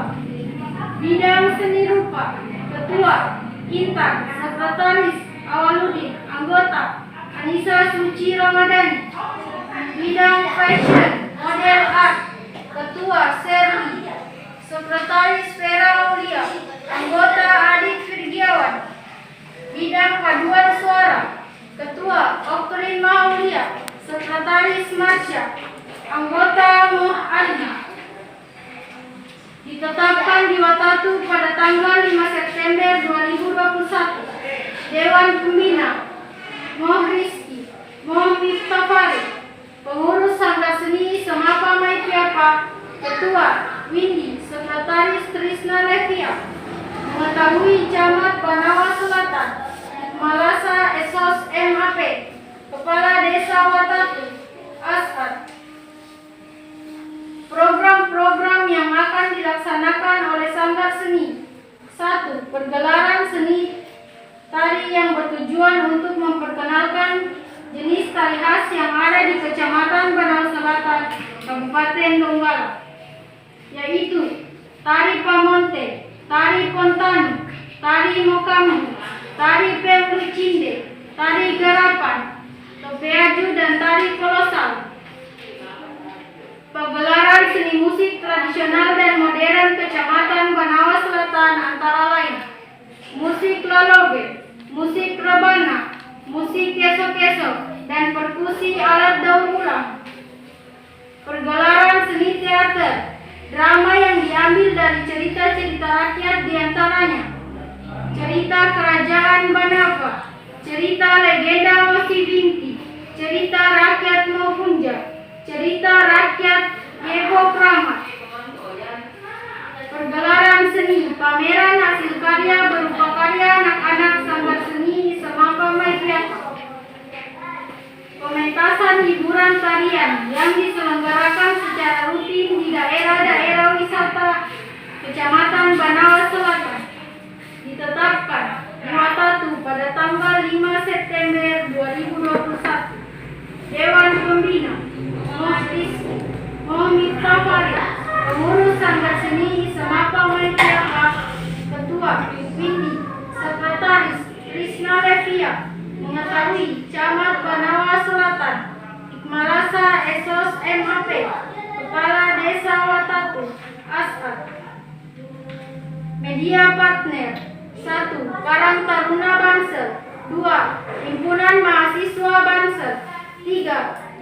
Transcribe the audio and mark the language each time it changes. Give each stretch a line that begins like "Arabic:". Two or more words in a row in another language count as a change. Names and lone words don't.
Indonesian: Bidang Seni Rupa, Ketua Intan, Sekretaris Awaludin, Anggota Anissa Suci Ramadhani, Bidang Fashion Model Art, Ketua Serli, Sekretaris Vera Aulia, Anggota Adit Firgiawan, Bidang Paduan Suara, Ketua Okrin Maulia, Sekretaris Marsha, Anggota Muh Aldi. Ditetapkan di Watatu pada tanggal 5 September 2021. Dewan Pembina Moh Rizki, Moh Miftah Farid, Pengurus Sanggar Seni Semapa Maitiapa, Ketua Windy, Sekretaris Trisna Levia, mengetahui Camat Banawa Selatan, Malasa Esos MAP, Kepala Desa Watatu, Asfad. Program-program yang akan dilaksanakan oleh Sanggar Seni. 1. Pergelaran seni tari yang bertujuan untuk memperkenalkan jenis tari khas yang ada di Kecamatan Banawa Selatan, Kabupaten Donggala, yaitu tari Pamonte, tari Pontani, tari Mokamu, tari Pemlu Cinde, tari Garapan, Topeaju dan tari Kolosal. Pagelaran seni musik tradisional dan modern Kecamatan Banawa Selatan antara lain musik lolobe, musik rebana, musik keso-keso, dan perkusi alat daur ulang. Pergelaran seni teater, drama yang diambil dari cerita-cerita rakyat diantaranya cerita Kerajaan Banava, cerita legenda Mosi Binti, cerita rakyat Mopunja, cerita rakyat Yebo Kramat. Pergelaran seni, pameran hasil karya berupa karya anak-anak Sanggar Seni Semapa Maitiapa. Pementasan hiburan tarian yang diselenggarakan secara rutin di daerah-daerah wisata Kecamatan Banawa Selatan. Ditetapkan di Watatu pada tanggal 5 September 2021. Dewan Pembina Moh Rizki, Moh Miftah Farid, Pengurus Sanggar Seni Semapa Maitiapa, Ketua Ketua Windy, Sekretaris Krisna Levia, mengetahui Camat Banawa Selatan Hikmalasa Esos MAP, Kepala Desa Watatu As'ad. Media partner: 1. Karang Taruna Bansel, 2. Himpunan Mahasiswa Bansel, 3.